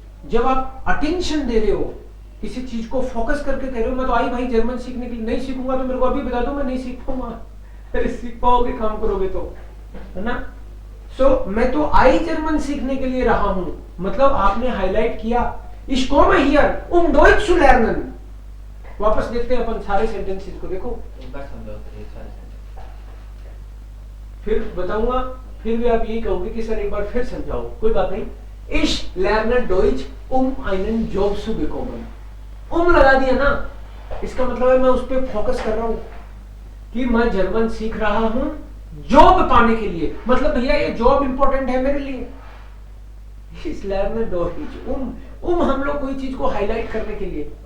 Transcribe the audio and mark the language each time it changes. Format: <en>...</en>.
<hi>जब आप अटेंशन दे रहे हो, किसी चीज को फोकस करके कह रहे हो मैं तो आई भाई जर्मन सीखने के लिए, नहीं सीखूंगा तो मेरे को अभी बता दो, मैं नहीं सीख पाऊंगा। अरे सीख पाओगे काम करोगे तो, है ना। सो मैं तो आई जर्मन सीखने के लिए रहा हूं, मतलब आपने हाईलाइट किया।</hi> <de>Ich komme hier Deutsch zu lernen।</de> <hi>वापस देखते हैं अपन सारे सेंटेंसेस को, देखो एक बार समझाओ तो ये सारे सेंटेंस। फिर बताऊंगा, फिर भी आप यही कहोगे कि सर एक बार फिर समझाओ, कोई बात नहीं।</hi> <de>Ich lerne Deutsch einen Job zu bekommen।</de> <hi>लगा दिया ना, इसका मतलब है मैं उस पर फोकस कर रहा हूं कि मैं जर्मन सीख रहा हूं जॉब पाने के लिए। मतलब भैया ये जॉब इंपॉर्टेंट है मेरे लिए।</hi> <de>Ich lerne Deutsch</de> <hi>हम लोग कोई चीज को हाईलाइट करने के लिए</hi>